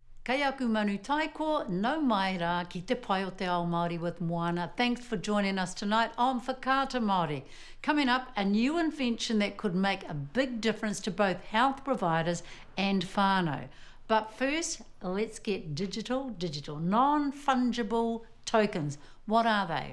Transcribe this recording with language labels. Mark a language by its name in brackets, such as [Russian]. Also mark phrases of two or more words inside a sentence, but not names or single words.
[Māori] Kei aku manu taiko, nau mai rā ki te pai o te ao Māori with Moana. [English] Thanks for joining us tonight on Whakaata Māori. Coming up, a new invention that could make a big difference to both health providers and whānau. But first, let's get digital. Non Fungible Tokens. What are they?